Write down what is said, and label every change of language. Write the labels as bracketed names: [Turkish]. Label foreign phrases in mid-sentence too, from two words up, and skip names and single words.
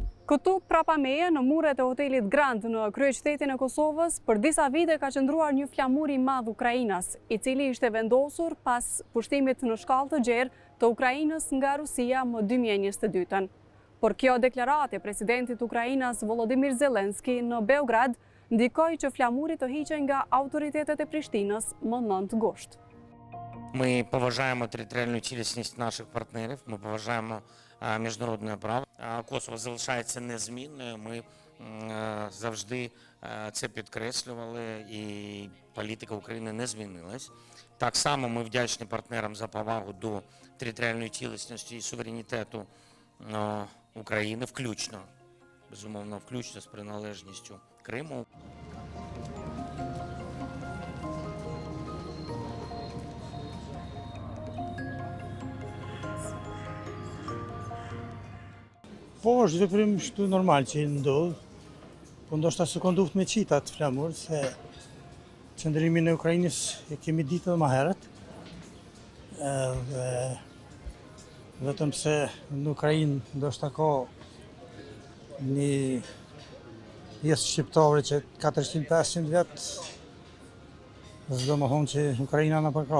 [Albanian] Këtu prapa meje në muret e hotelit Grand në kryeqytetin e Kosovës, për disa vite ka qëndruar një flamur i madh Ukrainas, i cili ishte vendosur pas pushtimit në shkallë të gjerë të Ukrainës nga Rusia më 2022. Por kjo deklaratë e presidentit Ukrainas Volodymyr Zelensky në Beograd ndikoi që flamuri të hiqej nga autoritetet e Prishtinës më 9 год. [Ukrainian] Мы поважаємо територіальну цілісність наших партнерів, ми поважаємо міжнародне право. Косово залишається незмінною, ми завжди це підкреслювали і політика України не змінилась. Так само ми вдячні партнерам за повагу до територіальної цілісності і суверенітету України, включно, безумовно, включно з приналежністю Криму. [Albanian] Po, është veprim shtu normal që ndodh, po ndoshta se konduft me qita të flamur, se qëndrimin e Ukrainës e kemi ditë edhe më herët, dhe vetëm se në Ukrainë ndoshta ka një pjesë shqiptare që 400-500 vjet, s'do më thonë që Ukraina na përka.